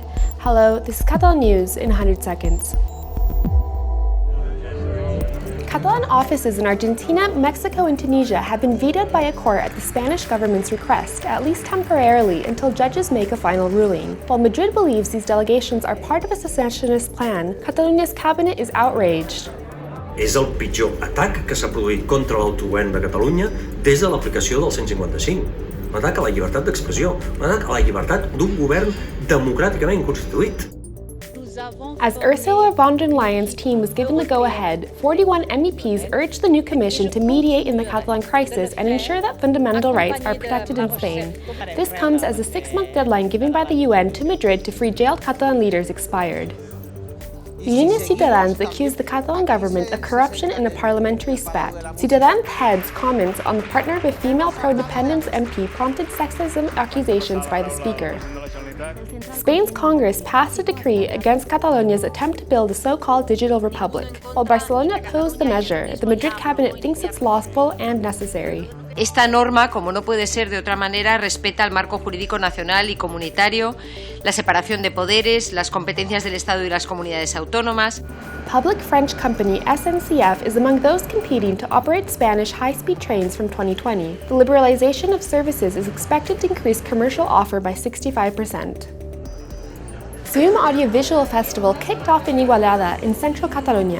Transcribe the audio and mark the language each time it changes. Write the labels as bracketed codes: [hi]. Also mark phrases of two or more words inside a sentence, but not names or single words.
[en] Hello, this is Catalan News in 100 seconds. Catalan offices in Argentina, Mexico, and Tunisia have been vetoed by a court at the Spanish government's request, at least temporarily, until judges make a final ruling. While Madrid believes these delegations are part of a secessionist plan, Catalunya's cabinet is outraged. [ca] És el pitjor atac que s'ha produït contra l'autogovern de Catalunya des de l'aplicació del 155. Un atac a la llibertat d'expressió, un atac a la llibertat d'un govern democràticament constituït. [en] As Ursula von der Leyen's team was given the go-ahead, 41 MEPs urged the new commission to mediate in the Catalan crisis and ensure that fundamental rights are protected in Spain. This comes as a 6-month deadline given by the UN to Madrid to free jailed Catalan leaders expired. Unió Ciutadans accused the Catalan government of corruption in a parliamentary spat. Ciutadans heads comments on the partner of a female pro-independence MP prompted sexism accusations by the speaker. Spain's Congress passed a decree against Catalonia's attempt to build a so-called digital republic. While Barcelona opposed the measure, the Madrid cabinet thinks it's lawful and necessary. [es] Esta norma, como no puede ser de otra manera, respeta el marco jurídico nacional y comunitario, la separación de poderes, las competencias del Estado y las comunidades autónomas. [en] Public French company SNCF is among those competing to operate Spanish high-speed trains from 2020. The liberalization of services is expected to increase commercial offer by 65%. Zoom Audiovisual Festival kicked off in Igualada in central Catalonia.